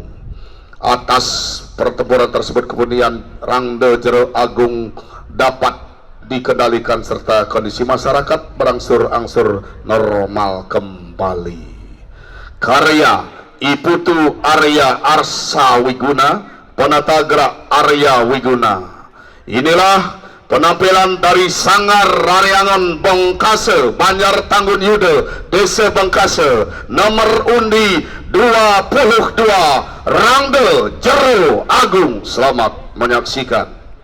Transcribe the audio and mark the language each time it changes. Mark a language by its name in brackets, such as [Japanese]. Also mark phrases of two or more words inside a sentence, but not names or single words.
[Indonesian] Atas pertempuran tersebut kemudian Rangde Jero Agung dapat dikendalikan serta kondisi masyarakat berangsur-angsur normal kembali. Karya Iputu Arya Arsa Wiguna, penata gerak Arya Wiguna. Inilah penampilan dari Sanggar Raryangan Bengkase, Banjar Tanggun Yude, Desa Bengkase, nomor undi 22, Rangde Jero Agung. Selamat menyaksikan.